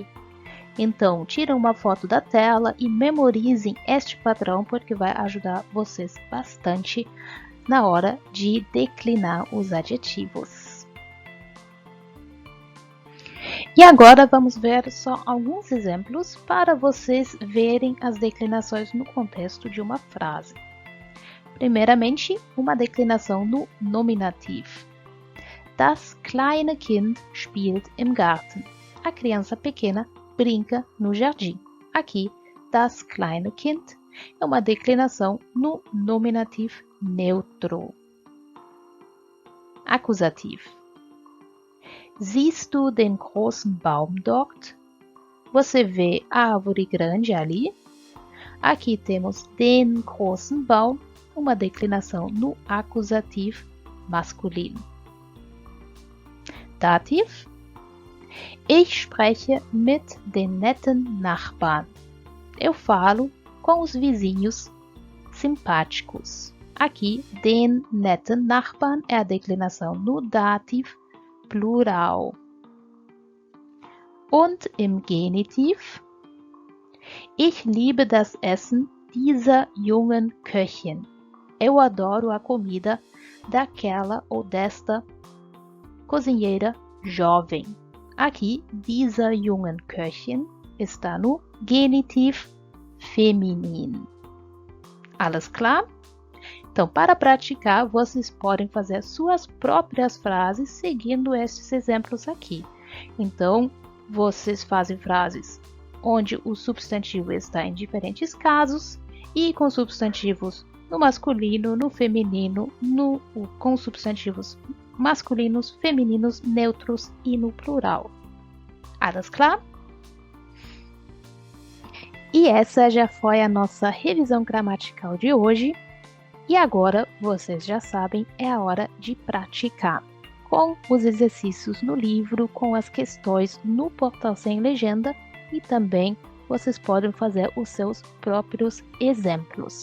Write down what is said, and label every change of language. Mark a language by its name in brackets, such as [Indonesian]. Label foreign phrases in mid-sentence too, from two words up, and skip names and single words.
[Portuguese] Então, tirem uma foto da tela e memorizem este padrão, porque vai ajudar vocês bastante na hora de declinar os adjetivos. E agora vamos ver só alguns exemplos para vocês verem as declinações no contexto de uma frase. Primeiramente, uma declinação no nominativ. [German] Das kleine Kind spielt im Garten. [Portuguese] A criança pequena brinca no jardim. Aqui, [German] das kleine Kind [Portuguese] é uma declinação no nominativ neutro. [German] Akkusativ. Siehst du den großen Baum dort? [Portuguese] Você vê a árvore grande ali? Aqui temos [German] den großen Baum, [Portuguese] uma declinação no acusativo masculino. [German] Dativ. Ich spreche mit den netten Nachbarn. [Portuguese] Eu falo com os vizinhos simpáticos. Aqui, [German] den netten Nachbarn [Portuguese] é a declinação no dativ plural. [German] Und im Genitiv. Ich liebe das Essen dieser jungen Köchin. [Portuguese] Eu adoro a comida daquela ou desta cozinheira jovem. Aqui, [German] dieser jungen Köchin [Portuguese] está no [German] Genitiv feminin. Alles klar? [Portuguese] Então, para praticar, vocês podem fazer suas próprias frases seguindo estes exemplos aqui. Então, vocês fazem frases onde o substantivo está em diferentes casos e com substantivos no masculino, no feminino, com substantivos masculinos, femininos, neutros e no plural. [German] Alles klar? [Portuguese] E essa já foi a nossa revisão gramatical de hoje. E agora, vocês já sabem, é a hora de praticar. Com os exercícios no livro, com as questões no portal sem legenda e também vocês podem fazer os seus próprios exemplos.